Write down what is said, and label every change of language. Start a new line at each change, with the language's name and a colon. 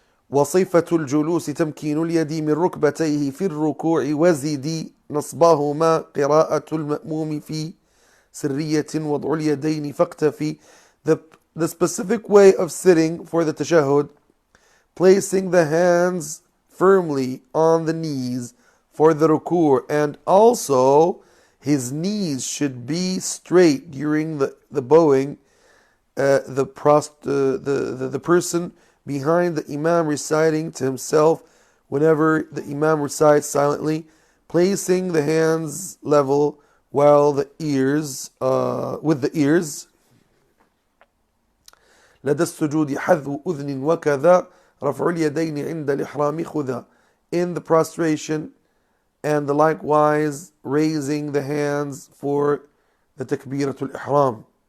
Arabic: وصفة الجلوس تمكين اليد من ركبتيه في الركوع وزد نصبهما قراءة المأموم في سرية وضع اليدين فاقتفي.
English: The specific way of sitting for the tashahhud, placing the hands firmly on the knees for the ruku', and also his knees should be straight during the bowing. The person behind the imam reciting to himself whenever the imam recites silently, placing the hands level while the ears with the ears.
Arabic: لدى السجود حذو أذن وكذا رفع اليدين عند الإحرام خذا.
English: In the prostration, and likewise raising the hands for the takbiratul ihram.